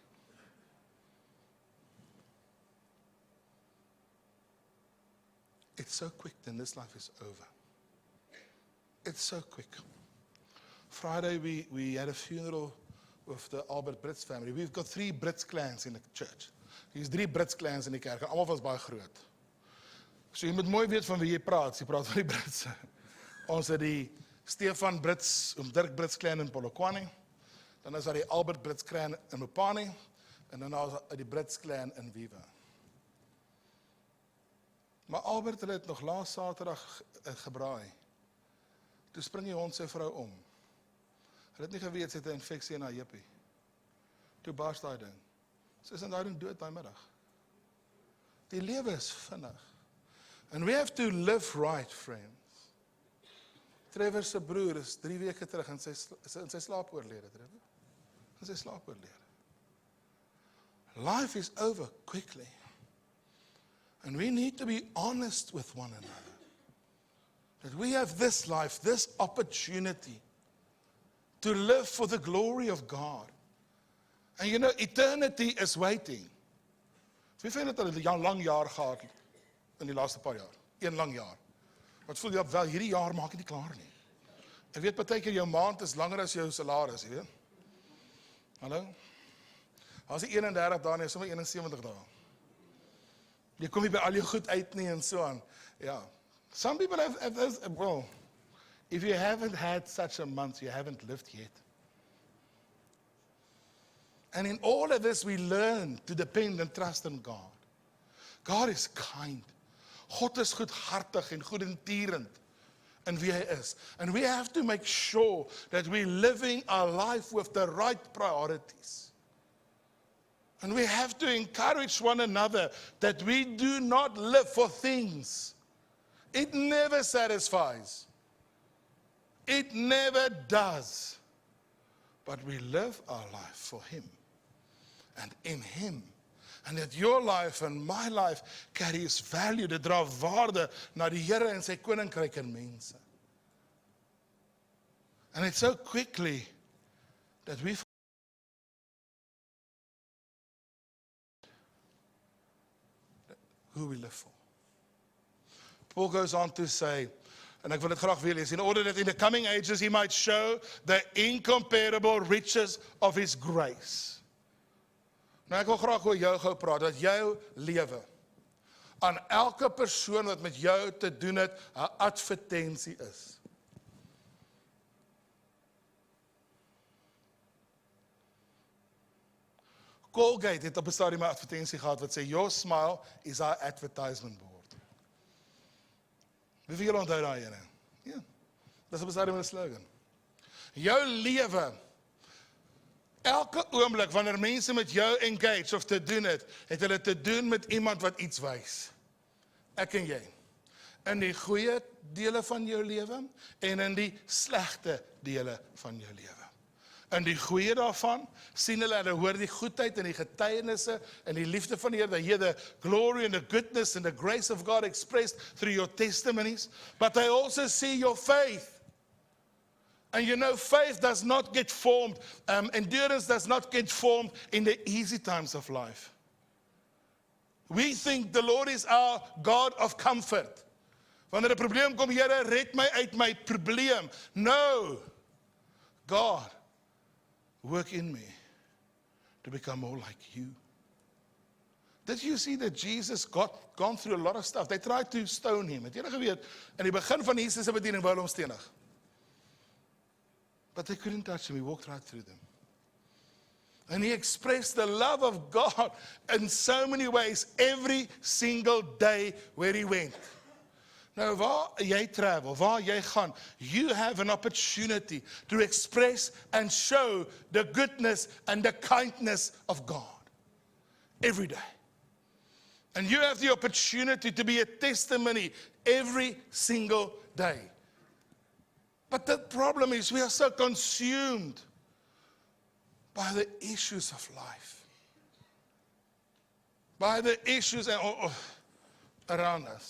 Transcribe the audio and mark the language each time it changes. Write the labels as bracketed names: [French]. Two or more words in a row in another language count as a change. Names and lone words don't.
[English] It's so quick, then this life is over. It's so quick. Friday, we had a funeral with the Albert Brits family. We've got 3 Brits clans in the church. [Afrikaans] Hier's 3 Brits clans in die kerk. Almal was baie groot. So jy moet mooi weet van wie jy praat. Jy praat van die Britse. Ons het die Stefan Brits, Dirk Brits clan in Polokwane. Dan is daar die Albert Brits clan in Mopani. En dan is daar die Brits clan in Viva. Maar Albert het nog laas Saterdag gebraai. Toe spring die hond sy vrou om. Hulle het nie geweet sy het 'n infeksie in haar jippie. Toe bars daai ding. Sy is in daai ding dood daai middag. Die lewe is vinnig. [English] And we have to live right, friends. [Afrikaans] Trevor se broer is 3 weke terug in sy slaap oorlede, Trevor. In sy slaap oorlede. [English] Life is over quickly. And we need to be honest with one another. That we have this life, this opportunity to live for the glory of God. And you know, eternity is waiting. [Afrikaans] Wie vind het al 'n lang jaar gehad in die laaste paar jaar? 1 lang jaar. Wat voel jy wel, hierdie jaar maak ek nie klaar nie. Ek weet partykeer jou maand is langer as jou salaris, jy weet. Hallo? As jy 31 dae nie, sommer 71 dae. Jy kom nie by al jou goed uit nie en so aan. Ja. [English] Some people have those, well, if you haven't had such a month, you haven't lived yet. And in all of this, we learn to depend and trust on God. God is kind. [Afrikaans] God is goedhartig en goedentierend in wie hy is. [English] And we have to make sure that we're living our life with the right priorities. And we have to encourage one another that we do not live for things. It never satisfies. It never does. But we live our life for Him and in Him. And that your life and my life carries value. [Afrikaans] Dit dra waarde na die Here en sy koninkryk en mense. [English] And it's so quickly that we who we live for. Paul goes on to say, and [Afrikaans] ek wil dit graag weer lees, [English] in order that in the coming ages he might show the incomparable riches of his grace. [Afrikaans] Nou ek wil graag oor jou gou praat, dat jou lewe aan elke persoon wat met jou te doen het, 'n advertensie is. Colgate het op 'n stadium 'n advertensie gehad wat sê, [English] your smile is our advertisement board. [Afrikaans] Wie van julle onthou daai ene? Ja, dis op 'n stadium 'n slogan. Jou lewe, elke oomblik wanneer mense met jou engage of te doen het hulle te doen met iemand wat iets wys. Ek en jy. In die goeie dele van jou lewe en in die slegte dele van jou lewe. In die goeie daarvan sien hulle hoor die goedheid en die getuienisse en die liefde van die Here. [English] They hear the glory and the goodness and the grace of God expressed through your testimonies. But they also see your faith. And you know, faith does not get formed, endurance does not get formed in the easy times of life. We think the Lord is our God of comfort. [Afrikaans] Wanneer 'n probleem kom, Here, red my uit my probleem. [English] No. God, work in me to become more like you. Did you see that Jesus gone through a lot of stuff? They tried to stone him. [Afrikaans] Het julle geweet, in die begin van Jesus se bediening wou hulle hom stenig. [English] But they couldn't touch him. He walked right through them. And he expressed the love of God in so many ways every single day where he went. [Afrikaans] Nou, waar jy travel, waar jy gaan, [English] you have an opportunity to express and show the goodness and the kindness of God every day. And you have the opportunity to be a testimony every single day. But the problem is we are so consumed by the issues of life, by the issues around us.